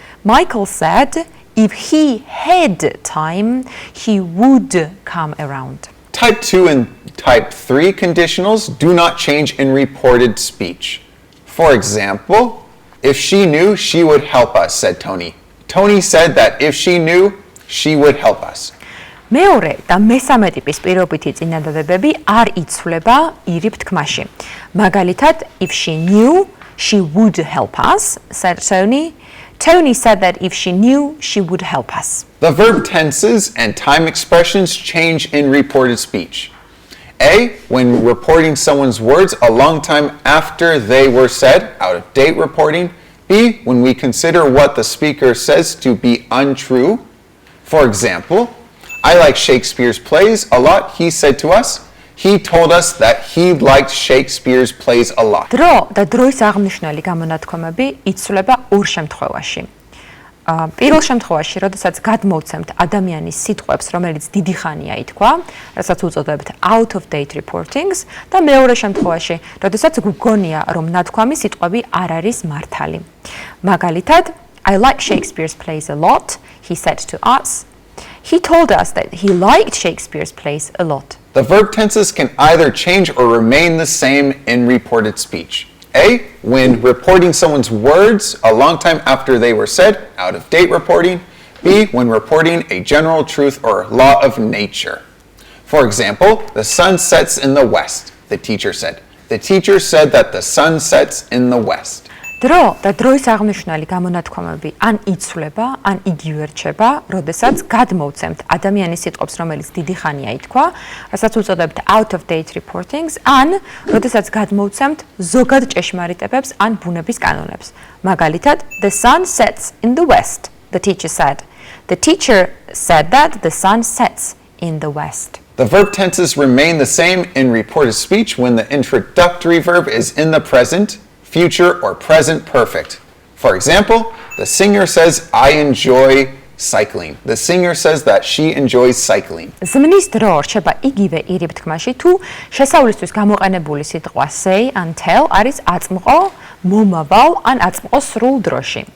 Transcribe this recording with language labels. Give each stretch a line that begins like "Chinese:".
English: Michael said if he had time, he would come around. Type 2 and Type 3 conditionals do not change in reported speech. For example, if she knew, she would help us, said Tony. Tony said that if she knew, she would help us.
Georgian: მეორე და მესამე ტიპის პირობითი წინადადებები არ იცვლება ირიბ თქმაში. მაგალითად,
English: if she knew, she would help us, said Tony. Tony said that if she knew, she would help us. The verb tenses and time expressions change in reported speech. A, when reporting someone's words a long time after they were said, out of date reporting. B, when we consider what the speaker says to be untrue. For example, I like Shakespeare's plays a lot, he said to us. He told us that he liked Shakespeare's plays a lot.
Georgian: დრო და დროის აღმნიშვნელი გამონათქვამები იცვლება ორ შემთხვევაში. პირველ შემთხვევაში, როდესაც გადმოვცემთ ადამიანის სიტყვებს, რომელიც დიდი ხანია ითქვა, რასაც უწოდებთ
English: out of date reportings,
Georgian: და მეორე შემთხვევაში, როდესაც გვგონია, რომ ნათქვამი სიტყვები არ არის მართალი. მაგალითად,
English: I like Shakespeare's plays a lot, he said to us. He told us that he liked Shakespeare's plays a lot. The verb tenses can either change or remain the same in reported speech. A, when reporting someone's words a long time after they were said, out of date reporting. B, when reporting a general truth or law of nature. For example, the sun sets in the west, the teacher said. The teacher said that the sun sets in the west.
Georgian: დრო და დროის აღმნიშვნელი გამონათქვამები ან იცვლება, ან იგივე რჩება, როდესაც გადმოვცემთ ადამიანის სიტყვებს, რომელიც დიდი ხანია ითქვა, რასაც უწოდებთ
English: out of date reportings,
Georgian: ან როდესაც გადმოვცემთ ზოგად ჭეშმარიტებებს ან ბუნების კანონებს. მაგალითად,
English: the sun sets in the west, the teacher said. The teacher said that the sun sets in the west. The verb tenses remain the same in reported speech when the introductory verb is in the present, future, or present perfect. For example, the singer says, I enjoy cycling. The singer says that she enjoys cycling.
Georgian: ზმნის დრო რჩება იგივე ირიბ თქმაში, თუ შესავლისთვის გამოყენებული სიტყვა
English: say and tell
Georgian: არის აწმყო, მომავალ ან აწმყო სრულ დროში.